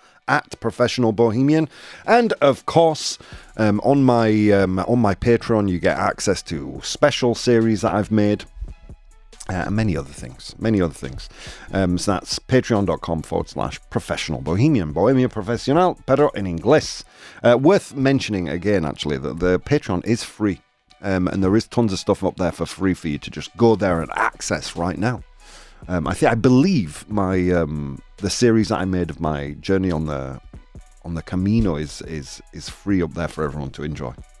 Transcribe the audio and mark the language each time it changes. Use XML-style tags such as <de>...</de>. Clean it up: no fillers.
<en>at Professional Bohemian. And of course, on my Patreon, you get access to special series that I've made. Many other things. So that's patreon.com/professional bohemian.</en> <es>Bohemia profesional, pero en inglés.</es> <en>Worth mentioning again, actually, that the Patreon is free. And there is tons of stuff up there for free for you to just go there and access right now. I believe my the series that I made of my journey on the Camino is free up there for everyone to enjoy.</en>